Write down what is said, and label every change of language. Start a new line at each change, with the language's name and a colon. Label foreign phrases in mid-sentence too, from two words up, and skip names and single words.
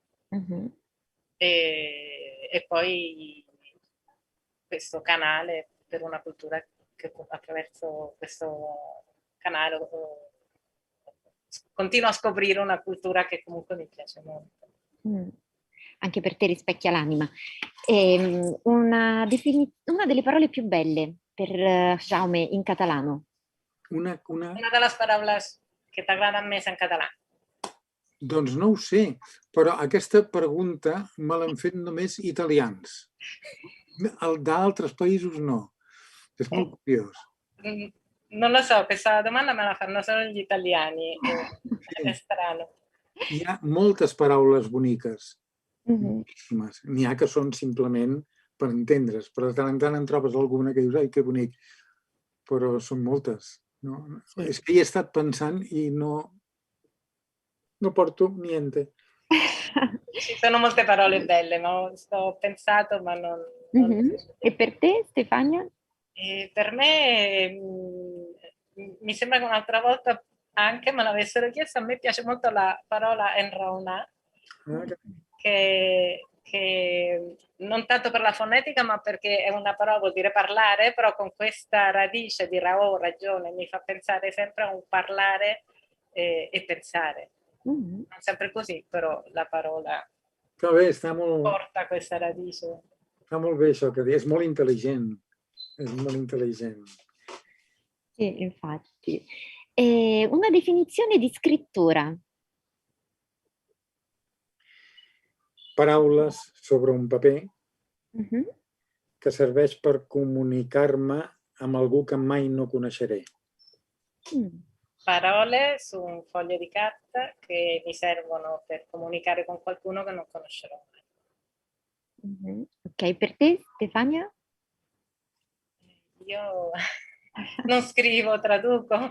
Italian: E poi questo canale per una cultura che attraverso questo canale continuo a scoprire una cultura che comunque mi piace molto. Anche per te rispecchia l'anima. Una delle parole più belle per Jaume in catalano?
Catalan: Una de les paraules que t'agraden més en català. Doncs no ho sé, però aquesta pregunta me l'han fet només italians. D'altres països no. És molt curiós.
Italian: Non lo so, questa domanda me la fanno solo gli italiani. È strano.
Catalan: Hi ha moltes paraules boniques. Moltíssimes. N'hi ha que són simplement per entendre's, però de tant en tant en trobes alguna que dius, ai, que bonic, però són moltes. És que hi he estat pensant i no porto niente.
Italian: Ci sono molte parole belle, ma ho pensato, ma non... E per te, Stefania? Per me, mi sembra che un'altra volta anche me l'avessero chiesto, a me piace molto la parola enraonar, che non tanto per la fonetica, ma perché è una parola, vuol dire parlare, però con questa radice di ragione, mi fa pensare sempre a un parlare e pensare. Non sempre così, però la parola porta questa radice.
Catalan: Està molt bé això que dius, és molt intel·ligent. És molt intel·ligent.
Italian: Sì, infatti. Una definizione di scrittura.
Catalan: Paraules sobre un paper que serveix per comunicar-me amb algú que mai no coneixeré.
Italian: Parole su un foglio di carta che mi servono per comunicare con qualcuno che non conoscerò mai. Ok, per te Stefania? Io non scrivo, traduco.